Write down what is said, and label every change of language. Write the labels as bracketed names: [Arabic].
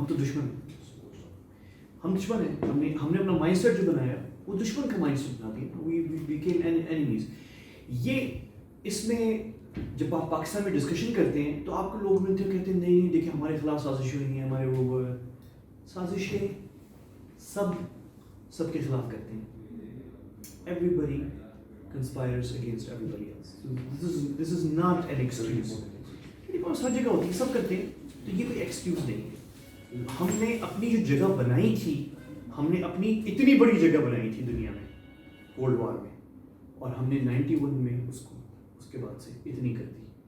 [Urdu] ہم تو دشمن ہیں, ہم دشمن ہیں. ہم نے اپنا مائنڈ سیٹ جو بنایا وہ دشمن کا مائنڈ سیٹ بنا دیا. [English] We became enemies. [Urdu] یہ اس میں جب آپ پاکستان میں ڈسکشن کرتے ہیں تو آپ کو لوگ ملتے ہیں کہتے ہیں نہیں نہیں دیکھیں ہمارے خلاف سازش ہوئی ہیں, ہمارے وہ سازشیں سب کے خلاف کرتے ہیں. [English] Everybody conspires against everybody else. So this is not an excuse. [Urdu] یہ بات ہر جگہ ہوتی ہے, سب کرتے ہیں, تو یہ کوئی ایکسکیوز نہیں ہے. ہم نے اپنی جو جگہ بنائی تھی, ہم نے اپنی اتنی بڑی جگہ بنائی تھی دنیا میں کولڈ وار میں, اور ہم نے 91 میں اس کے بعد سے اتنی کر دی.